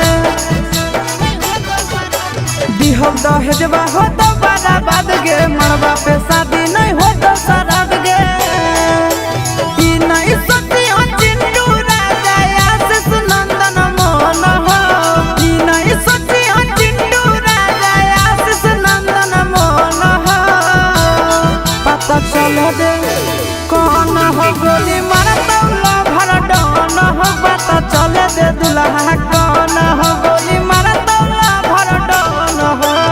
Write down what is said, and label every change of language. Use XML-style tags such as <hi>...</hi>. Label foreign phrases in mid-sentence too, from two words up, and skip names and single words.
<mag>दिहम दहेजवा हो तो बराबाद गे मरवा पे शादी नहीं हो तो सराद गे ई नहीं सोची हो चिंटू राजा आशीष नंदन मोहन हो ई नहीं सोची हो चिंटू राजा आशीष नंदन मोहन हो पता चले दे कौन हो गोली मारता</mag> <en>lover don</en> <mag>हो पता चले दे दुल्हा कौन हो गोली मारता</mag> <en>lover don</en> <mag>हो</mag>